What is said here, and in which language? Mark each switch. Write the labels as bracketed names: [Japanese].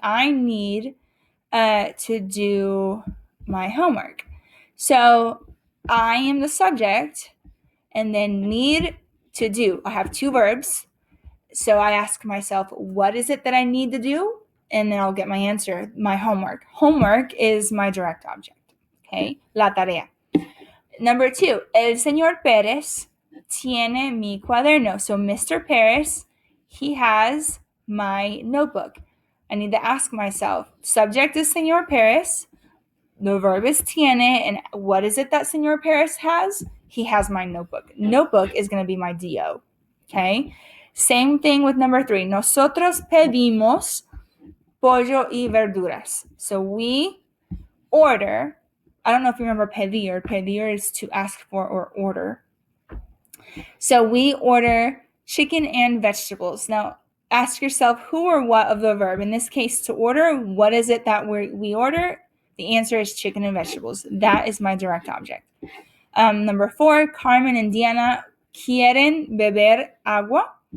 [English] I need to do my homework. So I am the subject, and then need to do. I have two verbs. So I ask myself, what is it that I need to do? And then I'll get my answer, my homework. Homework is my direct object. [Spanish] Okay, la tarea. [English] Number 2, [Spanish] el señor Pérez tiene mi cuaderno. [English] So Mr. Pérez, he has my notebook. I need to ask myself, subject is señor Pérez, the verb is tiene, and what is it that señor Pérez has? He has my notebook. Notebook is going to be my DO. Okay? Same thing with number 3. [Spanish] Nosotros pedimos pollo y verduras. [English] So we order. I don't know if you remember pedir. Pedir is to ask for or order. So we order chicken and vegetables. Now, ask yourself who or what of the verb. In this case, to order, what is it that we order? The answer is chicken and vegetables. That is my direct object. Number 4, Carmen and Diana [Spanish] quieren beber agua.